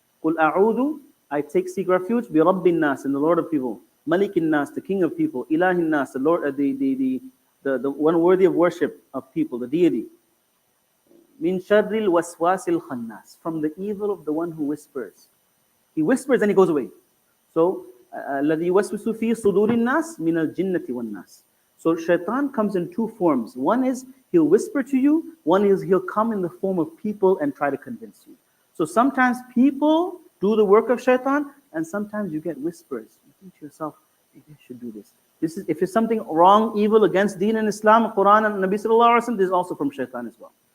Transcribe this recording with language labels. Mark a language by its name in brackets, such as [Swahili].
[Arabic] قُلْ أَعُوذُ, [English] I seek refuge, [Arabic] بِرَبِّ النَّاسِ, [English] in the Lord of people. [Arabic] Malik nas, [English] the King of people. [Arabic] Ilahi nas, [English] the Lord, the one worthy of worship of people, the deity. [Arabic] Min sharril waswasil khannas, [English] from the evil of the one who whispers. He whispers and he goes away. So, [Arabic] الذي يوسوس في صدور الناس من الجنة والناس. [English] So shaitan comes in two forms. One is he'll whisper to you. One is he'll come in the form of people and try to convince you. So sometimes people do the work of shaitan, and sometimes you get whispers. You think to yourself, maybe I should do this. This is, if it's something wrong, evil against Deen and Islam, Quran and Nabi Sallallahu Alaihi Wasallam, this is also from shaitan as well.